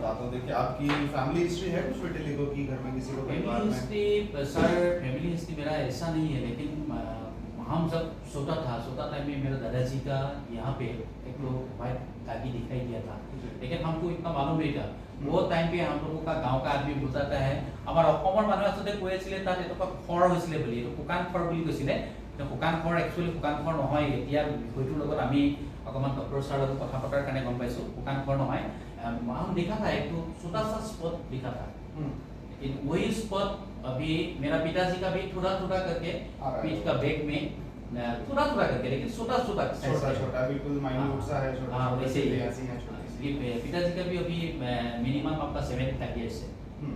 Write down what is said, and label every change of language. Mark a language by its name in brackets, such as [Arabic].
[Hindi] बताता हूँ, देखिए आपकी फैमिली हिस्ट्री है कुछ विटिलिगो की, घर में किसी को परिवार फैमिली में? हिस्ट्री सर, फैमिली हिस्ट्री मेरा ऐसा नहीं है, लेकिन हम जब सोता टाइम में मेरे दादाजी का यहाँ पे एक तो वाइट दागी दिखाई दिया था, लेकिन हमको इतना मालूम नहीं था। वो टाइम पे हम लोगों का गांव का आदमी बताता है [Assamese] আমাৰ অসমৰ মানুহ আসলে কৈ আছিলে তাত এটকা খৰ হৈছিলে বুলি, এইটো শুকান খৰ বুলি কৈছিলে। শুকান খৰ একচুৱেলি শুকান খৰ নহয়। এতিয়া বিষয়টোৰ লগত আমি অকমান ডক্টৰ ছাৰৰ লগত কথা পতাৰ কাৰণে গম পাইছো শুকান খৰ নহয়। [Hindi] हम देखा था एक तो छोटा सा स्पॉट दिखा था, लेकिन वही स्पॉट अभी मेरा पिताजी का भी थोड़ा थोड़ा करके पीठ का बैक में थोड़ा थोड़ा करके, लेकिन छोटा छोटा छोटा बिल्कुल माइन्यूट सा है, छोटा हाँ, छोटा वैसे ही। ऐसी है छोटी सी। ये पिताजी का भी अभी मिनिमम आपका 75 ईयर्स है।